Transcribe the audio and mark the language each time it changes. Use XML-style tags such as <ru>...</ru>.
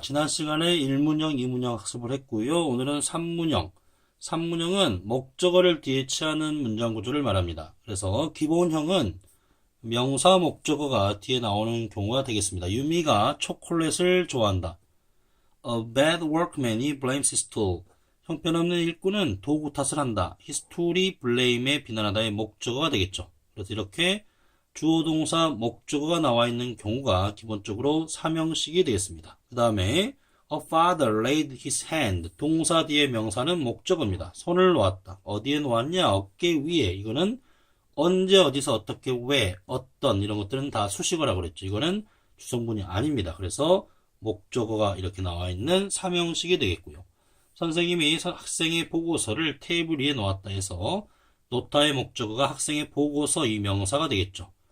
<ko>지난 시간에 1문형, 2문형 학습을 했고요. 오늘은 3문형. 3문형은 목적어를 뒤에 취하는 문장 구조를 말합니다. 그래서 기본형은 명사 목적어가 뒤에 나오는 경우가 되겠습니다. 유미가 초콜릿을 좋아한다.</ko> <en>A bad workman이 blames his tool.</en> <ko>형편없는 일꾼은 도구 탓을 한다.</ko> <en>His tool</en> <ko>이 blame에 비난하다의 목적어가 되겠죠. 그래서 이렇게 주어 동사 목적어가 나와 있는 경우가 기본적으로 3형식이 되겠습니다.</ko> <en>그 다음에 A father laid his hand.</en> <ko>동사 뒤에 명사는 목적어입니다. 손을 놓았다. 어디에 놓았냐? 어깨 위에. 이거는 언제, 어디서, 어떻게, 왜, 어떤 이런 것들은 다 수식어라고 그랬죠. 이거는 주성분이 아닙니다. 그래서 목적어가 이렇게 나와 있는 3형식이 되겠고요. 선생님이 학생의 보고서를 테이블 위에 놓았다 해서 놓다의 목적어가 학생의 보고서 이 명사가 되겠죠.</ko>